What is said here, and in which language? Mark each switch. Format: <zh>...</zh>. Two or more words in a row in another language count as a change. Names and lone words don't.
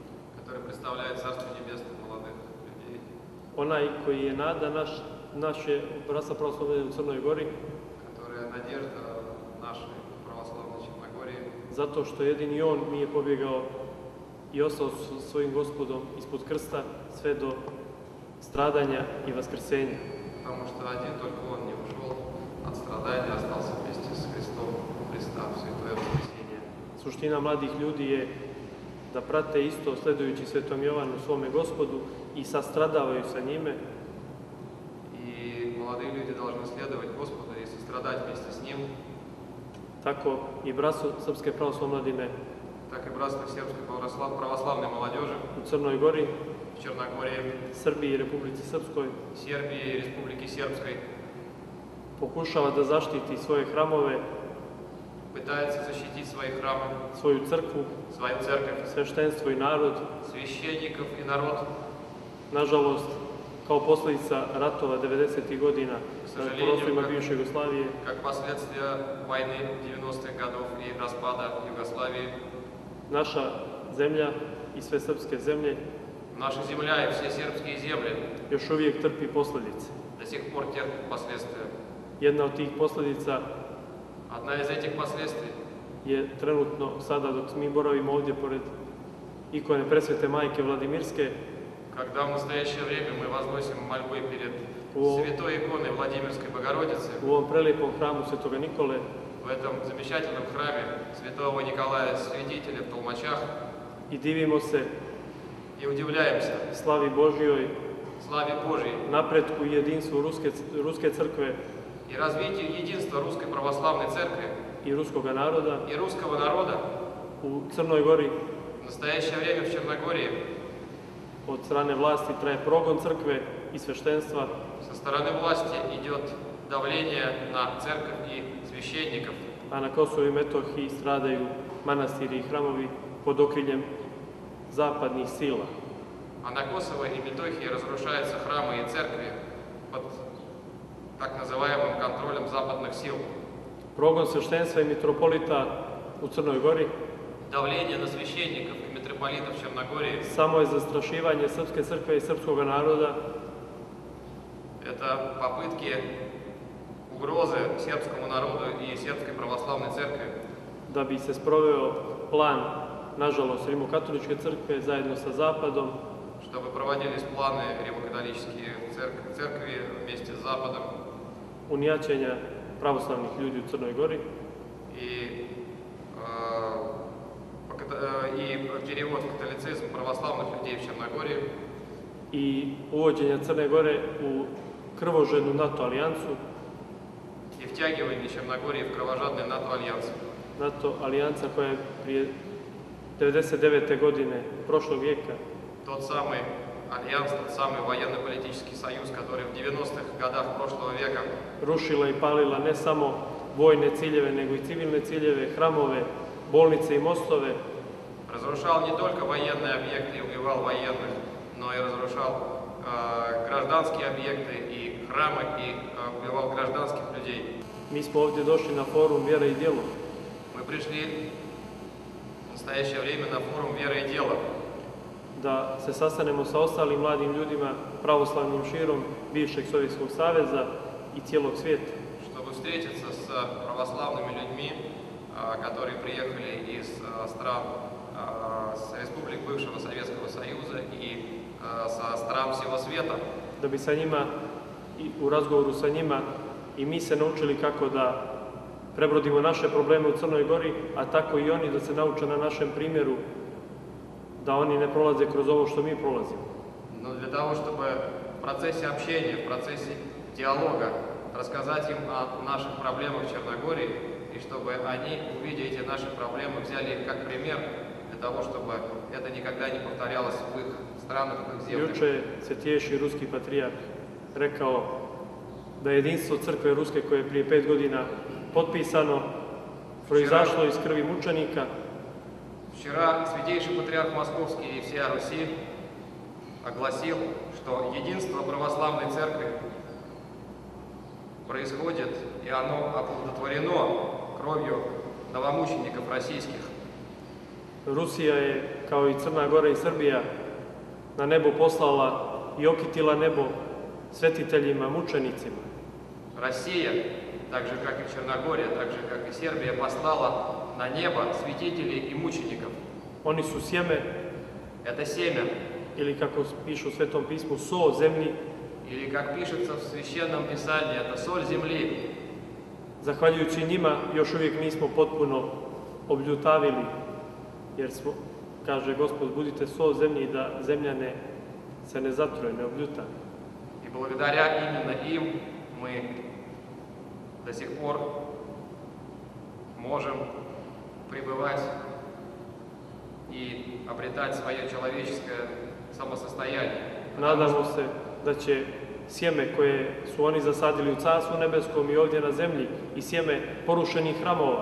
<sr>onaj koji je nada naše bratstva pravoslavne u Crnoj Gori, zato što jedini on nije pobjegao i ostao s svojim Gospodom ispod krsta sve do stradanja i vaskrsenja.</sr> <ru>Потому что один только он не ушел от страдания, остался вместе с Христом Христа в святое воскресенье.</ru> <sr>Suština mladih ljudi je da prate isto sledujući Svetom Jovanu svome Gospodu i sastradavaju sa njime.</sr> <ru>И молодые люди должны следовать Господу и сострадать вместе с Ним.</ru> <sr>Tako i bratstvo Srpske pravoslavne mladine,</sr> <ru>так и братство сербской православной молодежи</ru> <sr>u Crnoj Gori,</sr> <ru>в Черногории,</ru> <sr>Srbiji i Republici Srpskoj,</sr> <ru>Сербии и Республике Сербской</ru> <sr>pokušava da zaštiti svoje hramove,</sr> <ru>пытается защитить свои храмы,</ru> <sr>svoju crkvu,</sr> <ru>свою церковь,</ru> <sr>sveštenstvo i narod.</sr> <ru>священников и народ.</ru> <sr>Nažalost, kao posljedica ratova 90. godina na prostorima bivše Jugoslavije,</sr> <ru>как последствия войны 90-х годов и распада Югославии,</ru> <sr>naša zemlja i sve srpske zemlje</sr> <ru>наша земля и все сербские земли</ru> <sr>još uvijek trpi posljedice.</sr> <ru>до сих пор терпят последствия.</ru> <sr>Jedna od tih posljedica</sr> <ru>Одна из этих последствий</ru> <sr>je trenutno, sada dok mi boravimo ovdje pored ikone Presvete Majke Vladimirske,</sr> <ru>когда в настоящее время мы возносим мольбы перед святой иконой Владимирской Богородицы,</ru> <sr>u ovom prelijepom hramu Svetoga Nikole,</sr> <ru>в этом замечательном храме святого Николая Святителя в Толмачах,</ru> <sr>I divimo se</sr> <ru>и удивляемся</ru> <sr>slavi Božjoj,</sr> <ru>славе Божьей</ru> <sr>napretku i jedinstvu Ruske crkve</sr> <ru>и развитию единства Русской Православной Церкви</ru> <sr>i ruskoga naroda</sr> <ru>и русского народа</ru> <sr>u Crnoj Gori.</sr> <ru>в настоящее время в Черногории</ru> <sr>Od strane vlasti traje progon crkve i sveštenstva,</sr> <ru>со stороны власти идет давление на церковь и священников,</ru> <sr>a na Kosovu i Metohiji stradaju manastiri i hramovi pod okriljem zapadnih sila.</sr> <ru>а на Косово и Метохии разрушаются храмы и церкви под так называемым контролем западных сил.</ru> <sr>Progon sveštenstva i mitropolita u Crnoj Gori</sr> <ru>Давление на священников и митрополитов Черногории</ru> <sr>samo je zastrašivanje srpske crkve i srpskog naroda, –</sr> <ru>это попытки угрозы сербскому народу и сербской православной церкви,</ru> <sr>da bi se sproveo plan, nažalost, Rimokatoličke crkve zajedno sa Zapadom,</sr> <ru>чтобы проводились планы римокатолические церкви вместе с Западом</ru> <sr>unijaćenja pravoslavnih ljudi u Crnoj Gori</sr> <ru>и перевод в католицизм православных людей в Черногории</ru> <sr>i uvođenja Crne Gore u krvožednu NATO alijansu,</sr> <ru>и втягивание Черногории в кровожадный НАТО-альянс.</ru> <sr>NATO alijansa koja je prije 99. godine prošlog vijeka</sr> <ru>Тот самый альянс, тот самый военно-политический союз, который в 90-х годах прошлого века</ru> <sr>rušila i palila ne samo vojne ciljeve, nego i civilne ciljeve, hramove, bolnice i mostove,</sr> <ru>разрушал не только военные объекты и убивал военных, но и разрушал гражданские объекты и храмы, и убивал гражданских людей.</ru> <sr>Mi smo ovdje došli na forum Vjera i djelo,</sr> <ru>Мы пришли в настоящее время на форум «Вера и дело»,</ru> <sr>da se sastanemo sa ostalim mladim ljudima, pravoslavnim širom bivšeg Sovjetskog saveza i cijelog svijeta,</sr> <ru>чтобы встретиться с православными людьми, которые приехали из стран, с республик бывшего Советского Союза и со стран всего света,</ru> <sr>da bi sa njima i u razgovoru sa njima i mi se naučili kako da prebrodimo naše probleme u Crnoj Gori, a tako i oni da se nauče na našem primjeru da oni ne prolaze kroz ovo što mi prolazimo.</sr> <ru>но для того, чтобы в процессе общения, в процессе диалога рассказать им о наших проблемах в Черногории, и чтобы они, увидя эти наши проблемы, взяли их как пример, для того, чтобы это никогда не повторялось в их странах, в их землях.</ru> <sr>Juče je Svetijejši ruski patrijarh rekao da je jedinstvo crkve ruske koje je prije 5 godina potpisano, proizašlo iz krvi mučenika.</sr> <ru>Вчера Святейший Патриарх Московский и всея Руси огласил, что единство православной церкви происходит, и оно оплодотворено кровью новомучеников российских.</ru> <sr>Rusija je, kao i Crna Gora i Srbija, na nebo poslala i okitila nebo svetiteljima, mučenicima.</sr> <ru>Россия, так же как и Черногория, так же как и Сербия, послала на небо святителей и мучеников.</ru> <sr>Oni su sjeme,</sr> <ru>Это семя,</ru> <sr>ili kako pišu u Svetom pismu, so zemlji.</sr> <ru>или как pишется в Священном Писании, это соль земли.</ru> <sr>Zahvaljujući njima još uvijek nismo potpuno obljutavili, jer smo, kaže Gospod, budite so zemlji da zemlja se ne zatruje, ne obljuta.</sr> <ru>И благодаря именно им мы до сих пор можем пребывать и обретать свое человеческое самосостояние.</ru> <sr>Nadamo se da će sjeme koje su oni zasadili u Carstvu nebeskom i ovdje na zemlji i sjeme porušenih hramova,</sr>